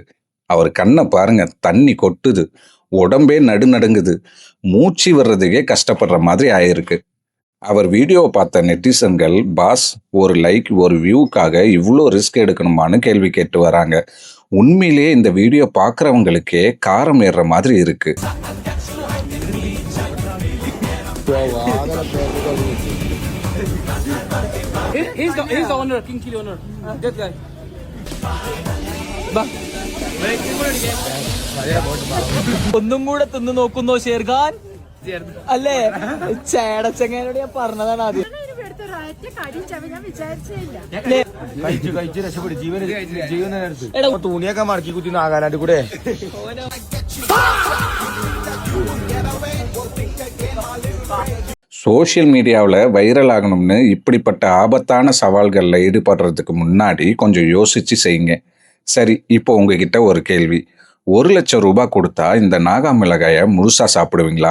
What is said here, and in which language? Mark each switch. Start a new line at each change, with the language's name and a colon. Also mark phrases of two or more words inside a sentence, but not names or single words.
Tamil: அவர் கண்ணை பாருங்க, தண்ணி கொட்டுது, உடம்பே நடுநடுங்குது, மூச்சு விடுறதுக்கே கஷ்டப்படுற மாதிரி ஆயிருக்கு. அவர் வீடியோவை பார்த்த நெட்டிசன்கள், பாஸ் ஒரு லைக் ஒரு வியூக்காக இவ்வளோ ரிஸ்க் எடுக்கணுமான்னு கேள்வி கேட்டு வராங்க. உண்மையிலேயே இந்த வீடியோ பார்க்குறவங்களுக்கே காரம் ஏறுற மாதிரி இருக்கு.
English: He's the owner, King Chili owner. That guy.
Malayalam: ഒന്നും കൂടെ തിന്നു നോക്കുന്നോ ഷേർഖാൻ അല്ലേ? ചേടച്ചങ്ങനോട് ഞാൻ പറഞ്ഞതാണ് ആദ്യം. തുണിയൊക്കെ മടക്കി കുത്തി നാഗാലാൻഡ് കൂടെ.
English: social mediaவில்
Tamil: வைரல் ஆகணும்னு இப்படிப்பட்ட ஆபத்தான சவால்களில் ஈடுபடுறதுக்கு முன்னாடி கொஞ்சம் யோசிச்சு செய்யுங்க. சரி, இப்போ உங்ககிட்ட ஒரு கேள்வி. 1,00,000 ரூபாய் கொடுத்தா இந்த நாகா மிளகாயை முழுசா சாப்பிடுவீங்களா?